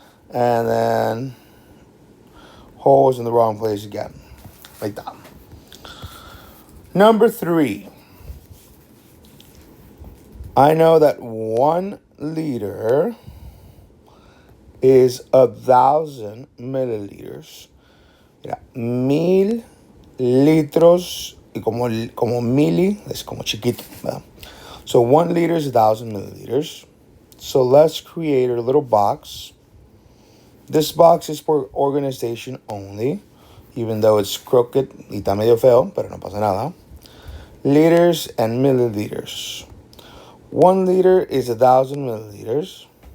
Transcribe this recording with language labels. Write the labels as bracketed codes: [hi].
[en] And then whole is in the wrong place again. Like that. Number 3. I know that 1 liter is 1,000 milliliters. [es] Mira, 1,000 litros. Y como mili es como chiquito, ¿verdad? [en] So 1 liter is 1,000 milliliters. So let's create a little box. This box is for organization only, even though it's crooked [es] y está medio feo, pero no pasa nada. [en] Liters and milliliters. 1 liter is 1,000 milliliters.